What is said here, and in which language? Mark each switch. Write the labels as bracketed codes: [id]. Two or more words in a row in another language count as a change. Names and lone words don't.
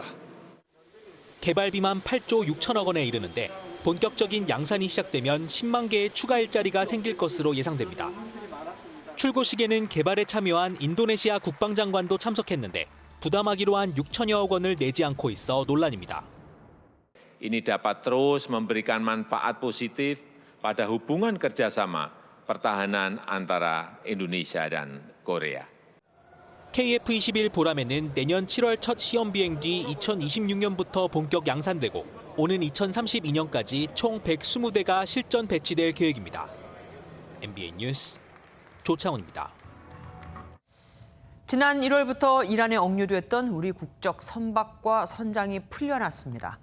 [ko] 개발비만 8조 6천억 원에 이르는데 본격적인 양산이 시작되면 10만 개의 추가 일자리가 생길 것으로 예상됩니다. 출고식에는 개발에 참여한 인도네시아 국방장관도 참석했는데 부담하기로 한 6천여억 원을 내지 않고 있어 논란입니다. [id] Ini dapat terus memberikan manfaat positif pada hubungan kerjasama pertahanan antara Indonesia dan Korea. [ko] KF-21 보라매는 내년 7월 첫 시험 비행 뒤 2026년부터 본격 양산되고 오는 2032년까지 총 120대가 실전 배치될 계획입니다. MBN 뉴스 조창훈입니다. 지난 1월부터 이란에 억류됐던 우리 국적 선박과 선장이 풀려났습니다.